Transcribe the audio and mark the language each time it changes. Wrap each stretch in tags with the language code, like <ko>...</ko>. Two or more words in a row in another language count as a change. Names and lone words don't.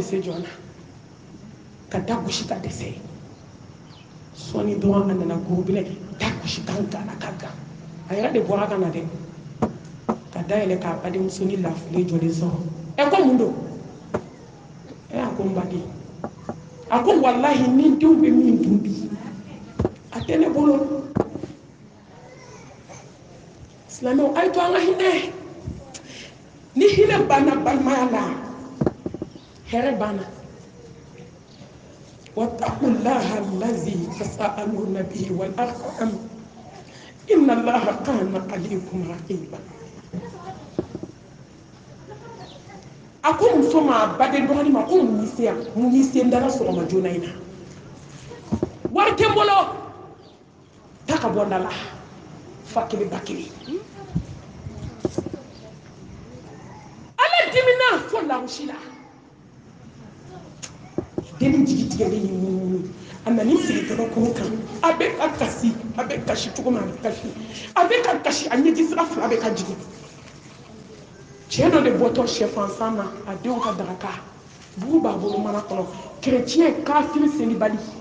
<bm>se jɔn na ka da gosi ka dɛsɛ sɔɔni dɔrɔn a nana gorobinɛ da gosi kan gana ka gan a yɛrɛ de bɔra ka na dɛ ka dayɛlɛ k'a badenmuso ni lafile jɔlen sɔrɔ ɛ ko mun don a ko n baden a ko walahi ni denw bɛ min dun bi a tɛ ne bolo silamɛw a ye to an ka hinɛ ni hinɛ banna balimaya la hɛrɛ banna</bm> <ar>واتقوا الله الذي تساءلون به والأرحام إن الله كان عليكم رقيبا</ar> <bm>ako muso ma baden dɔgɔni ma ko mun y'i se dala sɔgɔma joona in na wari tɛ n bolo ta ka bɔ n da la fa kelen ba kelen ala dimina fo lagosi la denni jigi tigɛlen y'i munumunu a nana sigi gabakuru kan a bɛ ka kasi cogo min a bɛ ka kasi a ɲɛji sira fila bɛ ka jigin cɛ dɔ de bɔtɔ sɛfan na a denw ka daraka bugu b'a bolo mana kɔnɔ kerecɛn kafiri selibali</bm>